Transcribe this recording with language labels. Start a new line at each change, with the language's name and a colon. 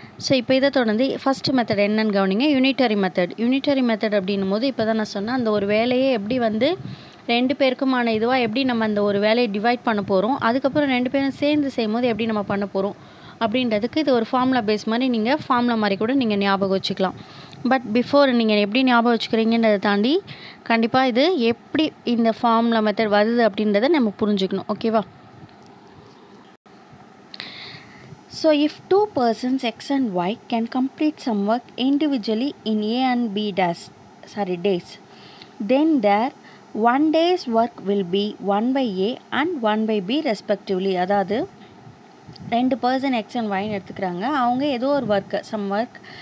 Tamil: So இப்போ இதை தொடர்ந்து ஃபஸ்ட்டு மெத்தட் என்னன்னு கவனிங்க. யூனிட்டரி மெத்தட் அப்படின்னும் போது இப்போ தான் நான் சொன்னேன், அந்த ஒரு வேலையை எப்படி வந்து ரெண்டு பேருக்குமான இதுவாக எப்படி நம்ம அந்த ஒரு வேலையை டிவைட் பண்ண போகிறோம், அதுக்கப்புறம் ரெண்டு பேரும் சேர்ந்து செய்யும் போது எப்படி நம்ம பண்ண போகிறோம் அப்படின்றதுக்கு இது ஒரு ஃபார்முலா பேஸ் மாதிரி நீங்கள் ஃபார்முலா மாதிரி கூட நீங்கள் ஞாபகம் வச்சுக்கலாம். பட் பிஃபோர் நீங்கள் எப்படி ஞாபகம் வச்சுக்கிறீங்கன்றதை தாண்டி கண்டிப்பாக இது எப்படி இந்த ஃபார்முலா மெத்தட் வருது அப்படின்றத நம்ம புரிஞ்சுக்கணும் ஓகேவா.
English: So if 2 persons X and Y can complete some work individually in A and B days, then their 1 day's work will be 1 by A and 1 by B respectively.
Tamil: அதாவது 2 பர்சன் எக்ஸ் அண்ட் ஒய்ன்னு எடுத்துக்கிறாங்க. அவங்க ஏதோ ஒரு work some work